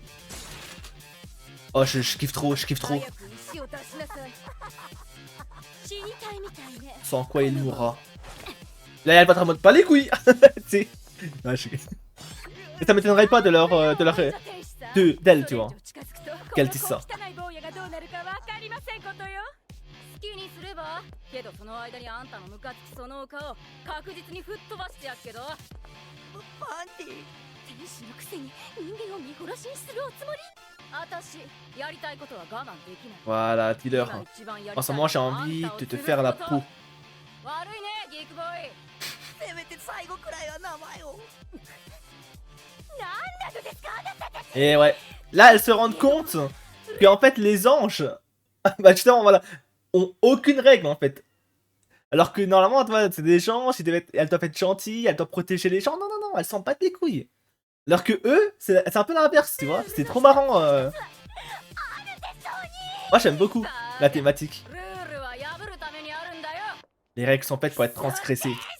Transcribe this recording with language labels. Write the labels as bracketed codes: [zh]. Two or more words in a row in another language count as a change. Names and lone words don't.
[fr] Oh, je kiffe trop, je kiffe trop. Sans quoi il mourra. Là, elle va te remonter pas les couilles. Tu sais. Ça m'étonnerait pas de d'elle, tu vois. Qu'elle dise ça. [ja] 好きにすればけどその間にあんたのムカつきその顔確実に吹っ飛ばしてやっけどパンティ天使のくせに人間を見殺しにするおつもり私やりたいことは我慢できない [fr] Voilà, dealer. En ce moment, j'ai envie de te faire la peau. [ja] 悪いねギークボーイせめて最後くらいは名前を [fr] Et ouais. Là, elles se rendent compte que en fait, les anges, bah justement, voilà, ont aucune règle en fait. Alors que normalement, tu vois, c'est des gens, elles doivent être gentilles, elles doivent protéger les gens. Non, non, non, elles s'en battent les couilles. Alors que eux, c'est un peu l'inverse, tu vois. C'est trop marrant. Moi, j'aime beaucoup la thématique. [ja] ルールは破るためにあるんだよ [fr] Les règles sont faites pour être transgressées.